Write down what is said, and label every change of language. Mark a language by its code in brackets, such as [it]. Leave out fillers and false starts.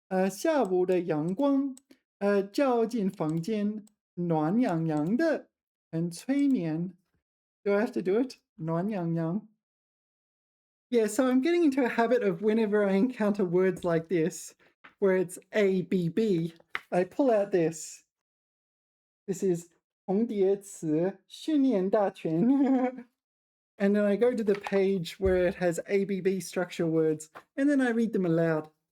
[zh] 下午的阳光，照进房间，暖洋洋的，很催眠. [en] Do I have to do it? 暖洋洋. Yeah, so I'm getting into a habit of whenever I encounter words like this, where it's A, B, B, I pull out this. This is [zh] 重叠词训练大全. [en] And then I go to the page where it has ABB structure words, and then I read them aloud.